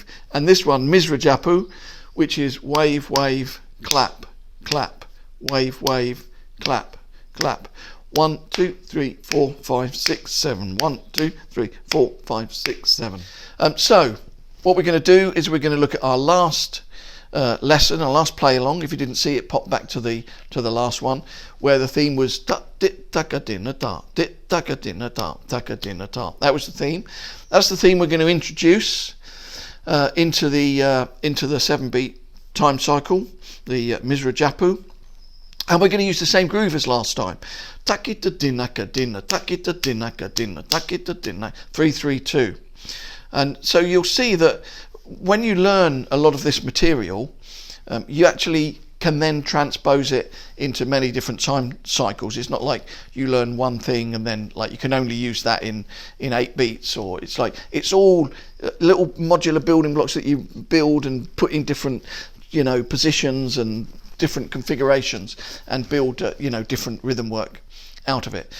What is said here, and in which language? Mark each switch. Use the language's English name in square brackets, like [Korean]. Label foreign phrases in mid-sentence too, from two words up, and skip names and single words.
[English] And this one, Misra Japu, which is wave, wave, clap, clap, wave, wave, clap, clap. 1, 2, 3, 4, 5, 6, 7. 1, 2, 3, 4, 5, 6, 7. So what we're going to do is we're going to look at our last lesson, our last play along. If you didn't see it, pop back to the last one, where the theme was da dit taka dinna da dit taka dinna da taka dinna da. That was the theme. That's the theme we're going to introduce into the 7-beat time cycle, the Misra Japu. And we're going to use the same groove as last time. Takita dinaka dinna, takita dinaka dinna, takita dinna, 3, 3, 2. And so you'll see that when you learn a lot of this material, you actually can then transpose it into many different time cycles. It's not like you learn one thing and then like you can only use that in 8 beats, or it's like it's all little modular building blocks that you build and put in different, you know, positions and different configurations, and build you know, different rhythm work out of it.